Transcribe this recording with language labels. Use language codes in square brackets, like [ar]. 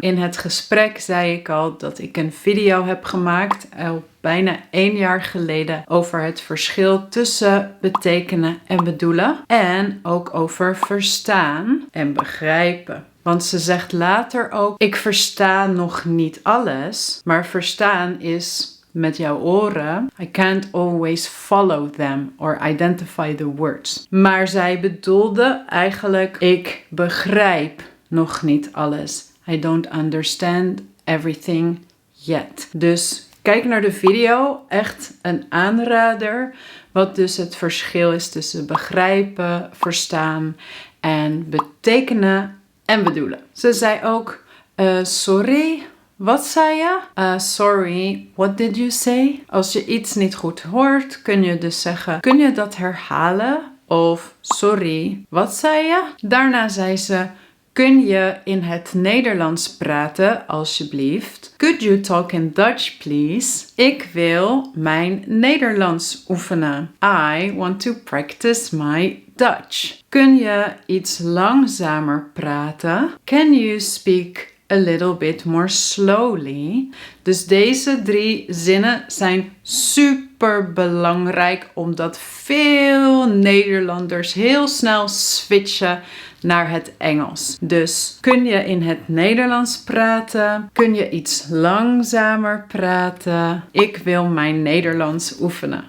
[nl] In het gesprek zei ik al dat ik een video heb gemaakt, al bijna 1 jaar geleden, over het verschil tussen betekenen en bedoelen. En ook over verstaan en begrijpen. Want ze zegt later ook, ik versta nog niet alles, maar verstaan is met jouw oren. [en] I can't always follow them or identify the words. [nl] Maar zij bedoelde eigenlijk, ik begrijp nog niet alles. [en] I don't understand everything yet. [nl] Dus kijk naar de video. Echt een aanrader. Wat dus het verschil is tussen begrijpen, verstaan en betekenen en bedoelen. Ze zei ook, sorry. Wat zei je? [en] Sorry, what did you say? [nl] Als je iets niet goed hoort, kun je dus zeggen, kun je dat herhalen? Of sorry, wat zei je? Daarna zei ze, kun je in het Nederlands praten, alsjeblieft? [en] Could you talk in Dutch, please? [nl] Ik wil mijn Nederlands oefenen. [en] I want to practice my Dutch. [nl] Kun je iets langzamer praten? [en] Can you speak a little bit more slowly? [nl] Dus deze 3 zinnen zijn super belangrijk, omdat veel Nederlanders heel snel switchen naar het Engels. Dus kun je in het Nederlands praten? Kun je iets langzamer praten? Ik wil mijn Nederlands oefenen.